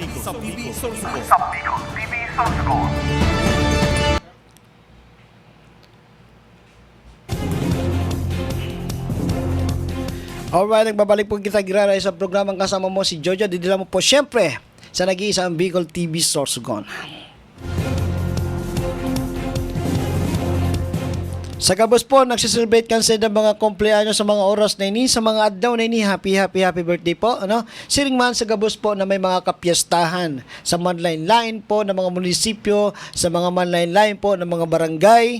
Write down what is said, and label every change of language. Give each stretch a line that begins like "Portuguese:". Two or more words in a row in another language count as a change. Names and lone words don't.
Bikol: Alright, nagbabalik po kita girara sa programang Kasama Mo si Jojo. Didila mo po syempre sa nag-iisang Bicol TV Sorsogon. Sa gabos po, nagsiselebrate kanse ng mga kumpleanyo sa mga oras na ini, sa mga adlaw na ini.
English: Happy birthday po. Siring man sa gabos po na may mga kapiyastahan sa manlain-lain po ng mga munisipyo, sa mga manlain-lain po ng mga barangay.